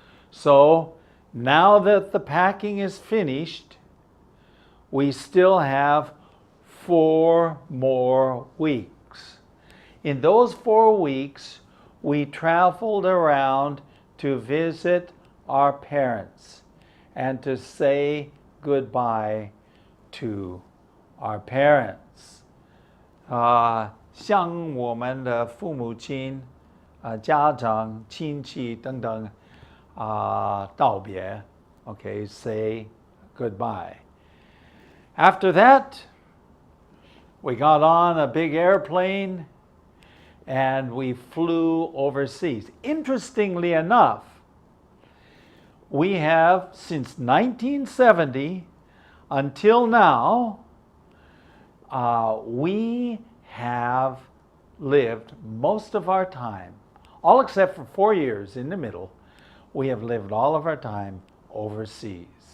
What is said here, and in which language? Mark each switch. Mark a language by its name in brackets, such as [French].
[English] So now that the packing is finished, we still have 4 more weeks. In those 4 weeks, we traveled around to visit our parents and to say goodbye to our parents. [Chinese] 向我们的父母亲、家长、亲戚等等道别. [English] Okay, say goodbye. After that, we got on a big airplane and we flew overseas. Interestingly enough, we have, since 1970 until now, we have lived most of our time, all except for 4 years in the middle, we have lived all of our time overseas.